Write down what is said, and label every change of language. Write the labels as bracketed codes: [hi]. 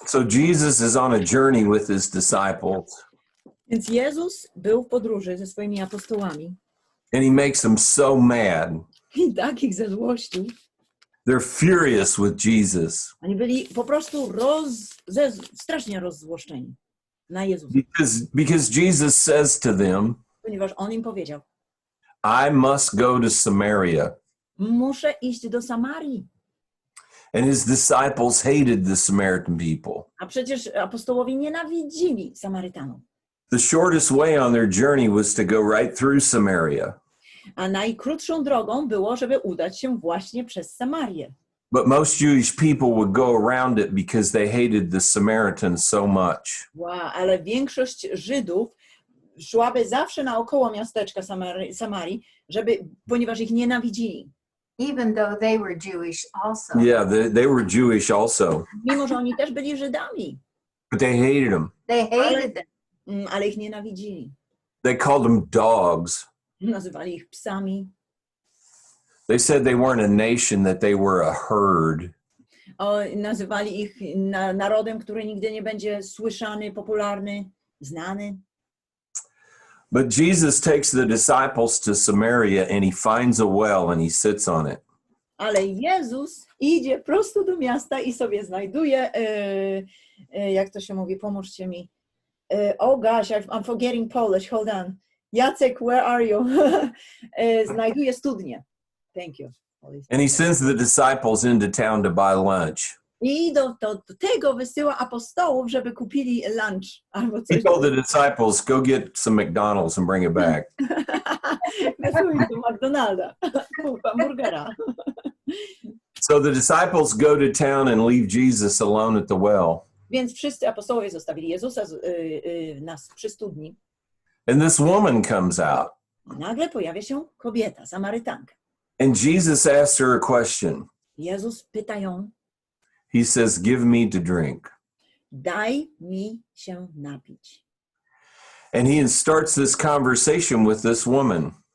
[en] So Jesus is on a journey with his disciples. [pl] Więc Jezus był w podróży ze swoimi apostołami. [en] And he makes them so mad. [pl] I tak ich zezłościł. [en] They're furious with Jesus. [pl] Oni byli po prostu strasznie rozzłoszczeni na Jezusa. [en] Because Jesus says to them, [pl] Ponieważ On im powiedział, [en] I must go to Samaria. [pl] muszę iść do Samarii. [en] And his disciples hated the Samaritan people. [pl] A przecież apostołowie nienawidzili Samarytanów. [en] The shortest way on their journey was to go right through Samaria. [pl] A najkrótszą drogą było, żeby udać się właśnie przez Samarię. [en] But most Jewish people would go around it because they hated the Samaritans so much. [pl] Wow, ale większość Żydów szłaby zawsze naokoło miasteczka Samarii, ponieważ ich nienawidzili. [en] Even though they were Jewish also. Yeah, they were Jewish also. [pl] Mimo, że oni też byli Żydami. [en] But they hated them. They hated them. [pl] Ale ich nienawidzili. [en] They called them dogs. [pl] Nazywali ich psami. [en] They said they weren't a nation, that they were a herd. [pl] Nazywali ich narodem, który nigdy nie będzie słyszany, popularny, znany. [en] But Jesus takes the disciples to Samaria and he finds a well and he sits on it. [pl] Ale Jezus idzie prosto do miasta i sobie znajduje, jak to się mówi, pomóżcie mi. [en] Oh gosh, I'm forgetting Polish, hold on. Jacek, where are you? [pl] Znajduje studnię. [en] Thank you. And he sends the disciples into town to buy lunch. [pl] I do tego wysyła apostołów, żeby kupili lunch. Albo coś. [en] He told the disciples, go get some McDonald's and bring it back. [pl] Wysyła ich do McDonalda, hamburgera. [en] So the disciples go to town and leave Jesus alone at the well. [pl] Więc wszyscy apostołowie zostawili Jezusa przy studni. [en] And this woman comes out. [pl] Nagle pojawia się kobieta, Samarytanka. [en] And Jesus asks her a question. [pl] Jezus pyta ją, [en] He says, give me to drink. [pl] daj mi się napić. [en] And he starts this conversation with this woman.